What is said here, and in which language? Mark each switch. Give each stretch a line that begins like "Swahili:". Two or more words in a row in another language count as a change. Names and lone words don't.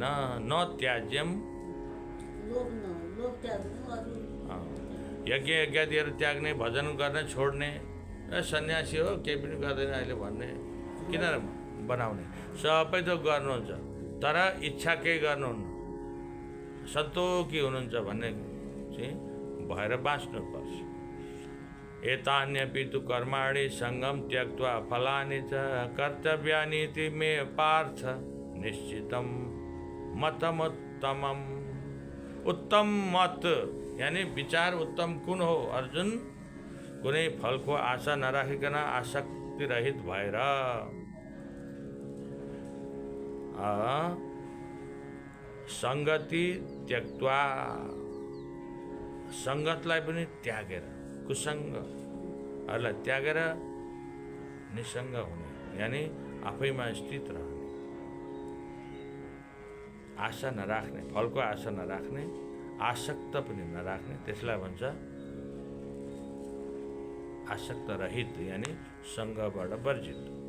Sanskrit: न त्याज्यम,
Nepali: यज्ञ यज्ञादिहरू त्याग्ने, भजन गर्ने छोड्ने, सन्यासी हो केही पनि गर्दैन अहिले भन्ने किन बनाउने? सबै त गर्नुहुन्छ तर इच्छा केही गर्नुहुन्न, सन्तोकी हुनुहुन्छ भन्ने चाहिँ भएर बाँच्नुपर्छ।
Sanskrit: एतान्यपि तु कर्माणि सङ्गम त्यक्त्वा फलानि च कर्तव्यानीति मे पार्थ निश्चितं मतमुत्तमम्।
Nepali: उत्तम मत यानी विचार उत्तम कुन हो अर्जुन? कुनै फलको आशा नराखिकन आसक्ति रहित भएर
Sanskrit: सङ्गति त्यक्त्वा,
Nepali: सङ्गतलाई पनि त्यागेर, कुसङ्गहरूलाई त्यागेर निसङ्ग हुने, यानि आफैमा स्थित रहने, आशा नराख्ने, फलको आशा नराख्ने, आसक्त पनि नराख्ने, त्यसलाई भन्छ आसक्त रहित, यानि सङ्गबाट वर्जित।